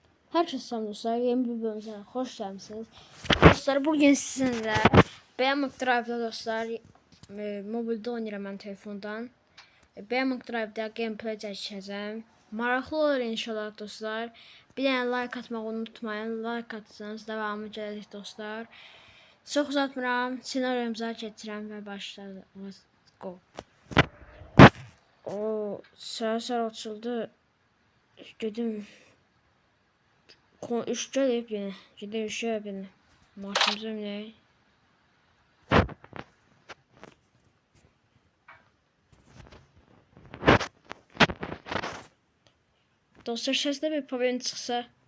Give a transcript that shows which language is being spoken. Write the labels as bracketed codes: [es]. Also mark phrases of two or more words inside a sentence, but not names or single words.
[tr] Herkese selam dostlar. Yeni bir bölümümüze hoş geldiniz. Dostlar bugün sizinle Beamak Drive'da dostlar mobilde oynayıram ben telefondan. [az] Beamak Drive'da gameplay çəkəcəm. Maraqlı olur inşallah dostlar. Bir dənə like atmağı unutmayın. Like atsanız devamı gələcək dostlar. Çox uzatmıram. Senaryomuza keçirəm və başlayalım. [en] Let's go. [az] O səhər açıldı. Gedim. [tr] İş gelip yine. Gidelim işe yine. Maaşımıza ne? Dostlar sesde bir problem çıksa.